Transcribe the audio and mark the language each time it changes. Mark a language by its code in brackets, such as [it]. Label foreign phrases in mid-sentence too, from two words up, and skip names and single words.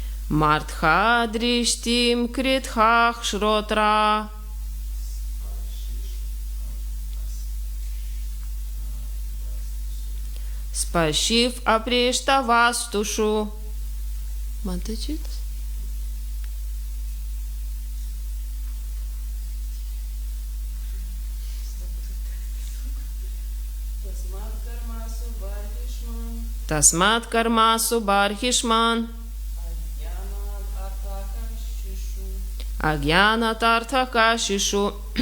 [sa] मार्थदृष्टिं कृथाः श्रोत्र. स्पर्शिष्व् अस्पृष्टवस्तुषु. [lt] Man tai čitas? [sa] तस्मात् कर्मसु बर्हिष्मन्. अज्ञानाद् अर्थकाशिषु.